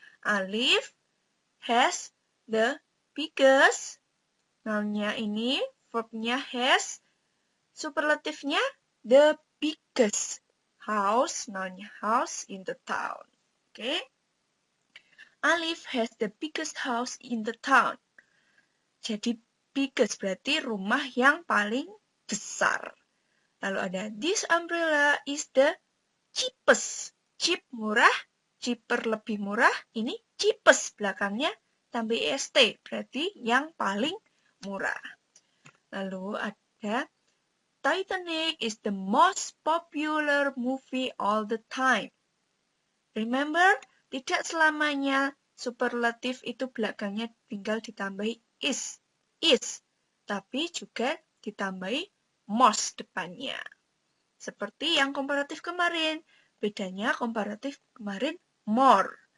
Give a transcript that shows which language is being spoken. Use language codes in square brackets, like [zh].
[en] Alif has the biggest. [id] Nounnya ini, verbnya has. Superlatifnya the biggest house, nounnya house in the town. Oke. [en] Alif has the biggest house in the town. [id] Jadi biggest berarti rumah yang paling besar. [en] Lalu ada this umbrella is the cheapest. [id] Cheap murah, cheaper lebih murah. Ini cheapest belakangnya tambah est berarti yang paling murah. [en] Lalu ada Titanic is the most popular movie all the time. [id] Remember, tidak selamanya superlatif itu belakangnya tinggal ditambahi is. Tapi juga ditambahi most depannya. Seperti yang komparatif kemarin. Bedanya komparatif kemarin more.